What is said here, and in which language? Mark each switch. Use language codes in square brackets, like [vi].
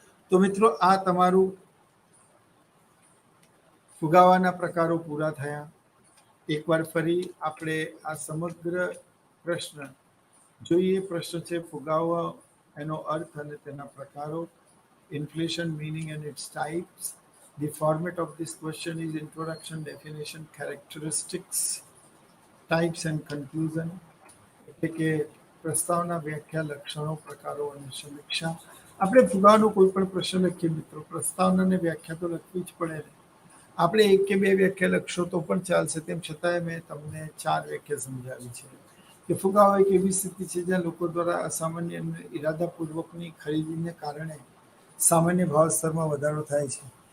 [gu] તો મિત્રો આ તમારું ફુગાવાના પ્રકારો પૂરા થયા. એકવાર ફરી આપણે આ સમગ્ર પ્રશ્ન જોઈએ. પ્રશ્ન છે ફુગાવો, એનો અર્થ અને તેના પ્રકારો. [en] Inflation, meaning and its types. The format of this question is introduction, definition, characteristics, types and conclusion. [gu] એટલે કે પ્રસ્તાવના, વ્યાખ્યા, લક્ષણો, પ્રકારો અને સમીક્ષા. આપણે ફુગાવાનો કોઈ પણ પ્રશ્ન લખીએ મિત્રો, પ્રસ્તાવના અને વ્યાખ્યા તો લખવી જ પડે. આપણે એક કે બે વ્યાખ્યા લખશો તો પણ ચાલશે, તેમ છતાંય મેં તમને 4 વ્યાખ્યા સમજાવી છે. કે ફુગાવો એક એવી સ્થિતિ છે જ્યાં લોકો દ્વારા અસામાન્ય અને ઇરાદાપૂર્વકની ખરીદીને કારણે સામાન્ય ભાવ સ્તરમાં વધારો થાય છે.